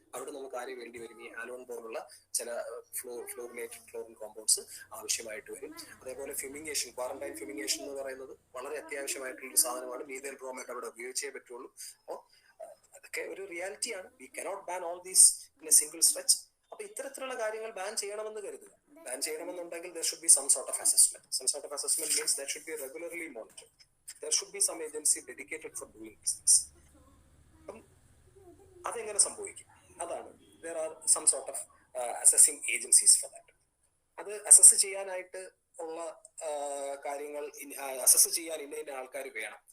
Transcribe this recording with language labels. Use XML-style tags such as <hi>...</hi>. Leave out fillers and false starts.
<ml>അവിടെ നമുക്ക് ആരും വേണ്ടി വരും. ഈ ഹാലോൺ പോലുള്ള ചില ഫ്ലോറിനേറ്റഡ് ക്ലോറിൻ കോമ്പൗണ്ട്സ് ആവശ്യമായിട്ട് വരും. അതേപോലെ ഫ്യൂമിഗേഷൻ, ക്വാറന്റൈൻ ഫ്യൂമിഗേഷൻ എന്ന് പറയുന്നത് വളരെ അത്യാവശ്യമായിട്ടുള്ള ഒരു സാധനമാണ്. മീഥൈൽ ബ്രോമൈഡ് അവിടെ ഉപയോഗിച്ചേ പറ്റുള്ളൂ. അപ്പോൾ അതൊക്കെ ഒരു റിയാലിറ്റിയാണ്.</ml> <en>We cannot ban all these in a single stretch.</en> <ml>അപ്പൊ ഇത്തരത്തിലുള്ള കാര്യങ്ങൾ ബാൻ ചെയ്യണമെന്ന് കരുതുക. ബാൻ ചെയ്യണമെന്നുണ്ടെങ്കിൽ</ml> <en>there should be some sort of assessment. Some sort of assessment means that should be regularly monitored. There should be some agency dedicated for doing these things.</en> <ml>അപ്പം അതെങ്ങനെ സംഭവിക്കും?</ml> <en>അതാണ്, there are some sort of assessing agencies for that.</en> <ml>അത് assess ചെയ്യാനായിട്ട് ഉള്ള കാര്യങ്ങൾ assess ചെയ്യാൻ ഇന്ന ആൾക്കാർ വേണം.</ml>